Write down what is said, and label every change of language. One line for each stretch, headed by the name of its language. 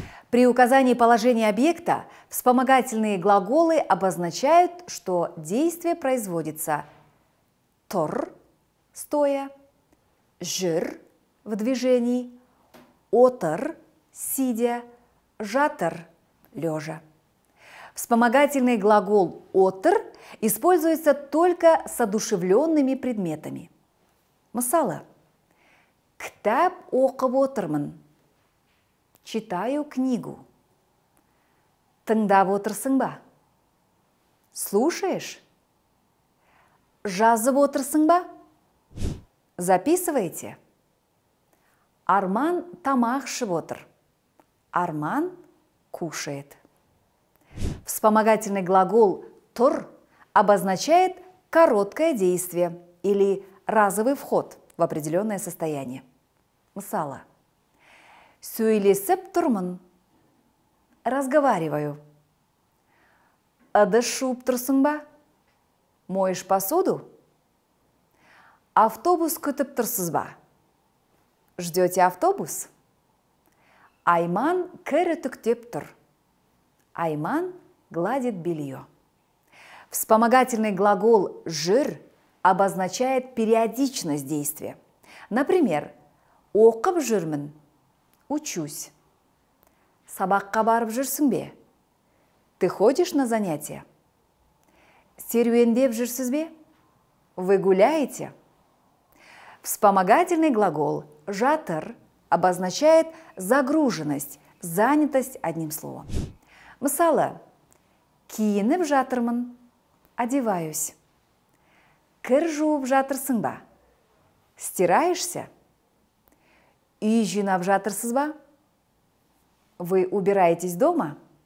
Russian: При указании положения объекта вспомогательные глаголы обозначают, что действие производится тор – стоя, жүр – в движении, отыр – сидя, жатыр – лежа. Вспомогательный глагол «отыр» используется только с одушевленными предметами.
Kazakh: Мысалы: кітап оқып отырмын.
Russian: Читаю книгу.
Kazakh: Тыңдап отырсың ба?
Russian: Слушаешь?
Kazakh: Жазып отырсың ба?
Russian: Записывайте.
Kazakh: Арман тамақ ішіп отыр.
Russian: Арман кушает. Вспомогательный глагол «тұр» обозначает короткое действие или разовый вход в определенное состояние.
Kazakh: Мысалы: сөйлесіп тұрмын.
Russian: Разговариваю.
Kazakh: Ыдыс жуып тұрсың ба?
Russian: Моешь посуду?
Kazakh: Автобус күтіп тұрсыз ба?
Russian: Ждете автобус?
Kazakh: Айман кір үтіктеп тұр.
Russian: Айман гладит белье. Вспомогательный глагол «жүр» обозначает периодичность действия. Например,
Kazakh: оқып жүрмін.
Russian: Учусь.
Kazakh: Сабаққа барып жүрсің бе?
Russian: Ты ходишь на занятия?
Kazakh: Серуендеп жүрсіз бе?
Russian: Вы гуляете? Вспомогательный глагол «жатыр» обозначает загруженность, занятость одним словом.
Kazakh: Мысалы: киініп жатырмын.
Russian: Одеваюсь.
Kazakh: Кір жуып жатырсың ба?
Russian: Стираешься?
Kazakh: Үй жинап жатырсыз ба?
Russian: Вы убираетесь дома?